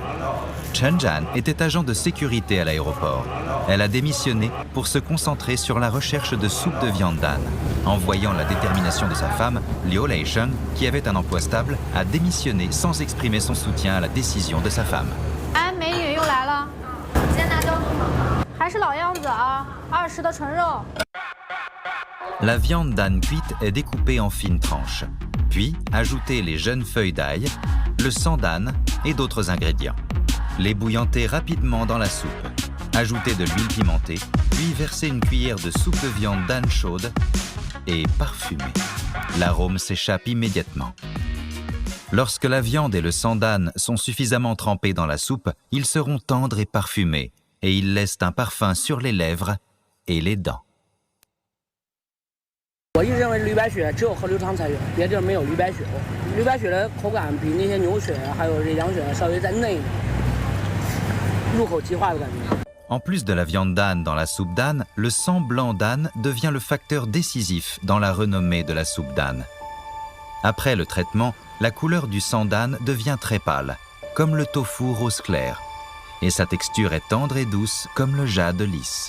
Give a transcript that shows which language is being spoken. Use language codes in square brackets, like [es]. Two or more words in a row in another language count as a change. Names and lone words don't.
[fr] Chen Zhan était agent de sécurité à l'aéroport. Elle a démissionné pour se concentrer sur la recherche de soupe de viande d'âne. En voyant la détermination de sa femme, Liu Leisheng, qui avait un emploi stable, a démissionné sans exprimer son soutien à la décision de sa femme. [zh] 哎，美女又来了，先拿交通吗？还是老样子啊，20的纯肉。 [fr] La viande d'âne cuite est découpée en fines tranches. Puis, ajoutez les jeunes feuilles d'ail, le sang d'âne et d'autres ingrédients. Les bouillantez rapidement dans la soupe. Ajoutez de l'huile pimentée, puis versez une cuillère de soupe de viande d'âne chaude et parfumez. L'arôme s'échappe immédiatement. Lorsque la viande et le sang d'âne sont suffisamment trempés dans la soupe, ils seront tendres et parfumés, et ils laissent un parfum sur les lèvres et les dents. [zh] 我一直认为驴白血只有喝流汤才有，别地儿没有驴白血。驴白血的口感比那些牛血还有这羊血稍微再嫩一点，入口即化的感觉。 [fr] En plus de la viande d'âne dans la soupe d'âne, le sang blanc d'âne devient le facteur décisif dans la renommée de la soupe d'âne. Après le traitement, la couleur du sang d'âne devient très pâle, comme le tofu rose clair, et sa texture est tendre et douce comme le jade lisse.